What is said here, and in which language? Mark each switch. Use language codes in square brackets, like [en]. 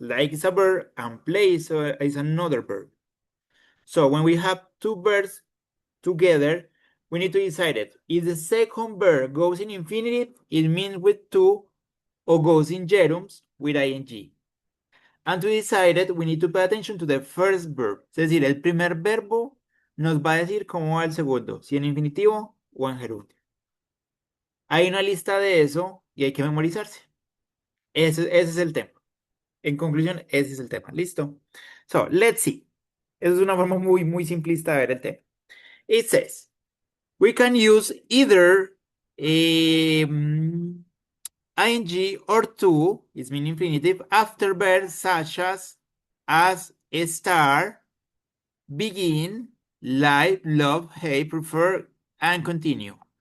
[en] Like is a verb and play is another verb. So when we have two verbs together, we need to decide it. If the second verb goes in infinitive, it means with to, or goes in gerunds with ing. And to decide it, we need to pay attention to the first verb. [es] Es decir, el primer verbo nos va a decir cómo va el segundo, si en infinitivo o en gerundio. Hay una lista de eso y hay que memorizarse. Ese es el tema. En conclusión, ese es el tema. ¿Listo? [en] So, let's see. [es] Esa es una forma muy simplista de ver el tema. [en] It says, we can use either ing or to, is mean infinitive, after verbs such as start, begin, like, love, hate, prefer, and continue.